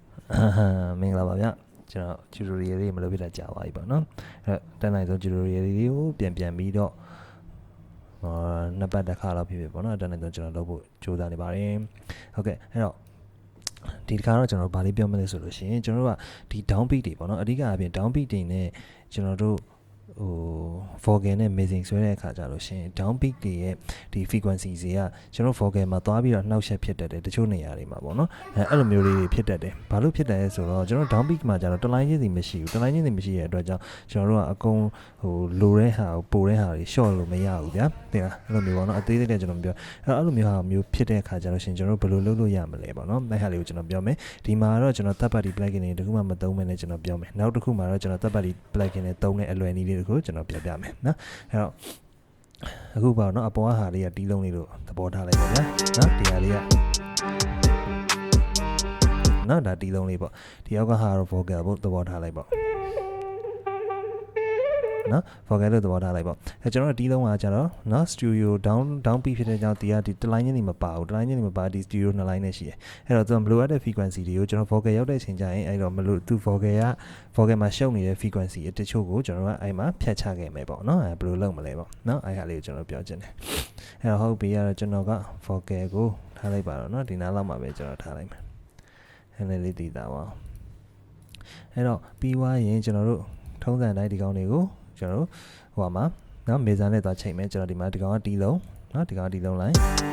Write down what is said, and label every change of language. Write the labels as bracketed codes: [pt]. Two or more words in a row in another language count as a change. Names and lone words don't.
[my] မင်္ဂလာပါဗျကျွန်တော် tutorial လေးမလုပ်ပြတာကြာပါပြီပေါ့နော်အဲ့တက်နိုင်ဆုံး tutorial လေးကိုပြန်ပြီးတော့နှစ်ပတ်တစ်ခါလောက်ဖြစ်ပေါ့နော်တက်နိုင်ဆုံးကျွန်တော်လုပ်ဖို့ကြိုးစားနေပါတယ်ဟုတ်ကဲ့အဲ့တော့ဒီတစ်ခါတော့ကျွန်တော်ဗာလေးပြောမလဲဆိုလို့ရှိရင်ကျွန်တော်တို့ကဒီ [en] down beat [my] တွေပေါ့နော်အ ဓိကအပြင် [en] down beat [my] တွေနဲ့ကျွန်တော်တို့vocal နဲ့ mixing ဆွဲတဲ့အခါကျလို့ရှိရင် [en] down beat [my] တွေရဲ့ဒီ frequency တွေကကျွန်တော် vocal မှာသွားပြီးတော့နှောက်ယှက်ဖြစ်တတ်တယ်တချို့နေရာတွေမှာပေါ့နော်အဲ့လို မျိုးလေးတွေဖြစ်တတ်တယ်ဘာလို့ဖြစ်တယ်လဲဆိုတော့ကျွန်တော် [en] down beat [my] မှာကျတော့တလိုင်းချင်းစီမရှိဘူးတလိုင်းချင်းစီမရှိတဲ့အတွက်ကြောင့်ကျွန်တော်တို့ကအကုန်လိုတဲ့ဟာကိုပိုတဲ့ဟာတွေ short လို့မရဘူးဗျာတင်လားအဲ့လိုမျိုးပေါ့နော်အသေးသေးလေးကျွန်တော်ပြောအဲ့လိုမျိုးဟာမျိုးဖြစ်တဲ့အခါကျတော့ရှင်ကျွန်တော်ဘယ်လိုလုပ်လို့ရမလဲပေါ့နော်အဲ့ဟာလေးကိုကျွန်တော်ပြောမယ်ဒီမှာတော့ကျွန်တော် [en] third party plugin [my] တွေတခုမှမသုံးမဲနဲ့ကျွန်တော်ပြောမယ်နောက်တစ်ခုမှာတော့ကျွန်တော် [en] third party plugin [my] တွေသုံးတဲ့အလွယ်နည်းလေးကိုကျွန်တော်ပြပြမယ်နော်အဲ့တော့အခုပါတော့အပေါ်ဟာလေးကတီးလုံးလေးလို့သဘောထားလိုက်ပါဗျာနော်ဒီဟာလေးက နော်ဒါတီးလုံးလေးပေါ့ဒီအောက်ကဟာတော့ vocal ဖို့သဘောထားလိုက်ပေါ့နော် vocal လို့သဘောထားလိုက်ပေါ့အဲကျွန်တော်တီးလုံးကကျတော့နော် [en] studio down beat [my] ဖြစ်တဲ့ကြောင့်ဒီကဒီတစ်လိုင်းချင်း နေမပါဘူးတစ်လိုင်းချင်းနေမပါဒီ studio နှစ်လိုင်းနဲ့ရှိတယ်အဲ့တော့သူမလိုအပ်တဲ့ frequency တွေကိုကျွန်တော် vocal ရောက်တဲ့အချိန်ကျရင်အဲ့တော့မလိုသူ vocal မှာရှုပ်နေတဲ့ frequency တချို့ကိုကျွန်တော်ကအဲ့မှာဖြတ်ချခဲ့မယ်ပေါ့နော်အဲဘယ်လိုလုပ်မလဲပေါ့နော်အဲ့ဟာလေးကိုကျွန်တော်ပြောချင်တယ်အဲ့တော့ဟုတ်ပြီအဲ့တော့ကျွန်တော်က vocal ကိုထားလိုက်ပါတော့နော်ဒီနားလောက်မှာပဲကျွန်တော်ထားလိုက်မယ်အဲ့လေးတည်တာပါအဲ့တော့ပြီးွားရင်ကျွန်တော်တို့ထုံးစံတိုင်းဒီကောင်တွေကိုကျွန်တော်ဟိုမှာနော်မေဇာနဲ့သွားချိန်မယ်ကျွန်တော်ဒီမှာဒီကောင်ကတီးလုံးနော်ဒီကောင်တီးလုံးလိုက်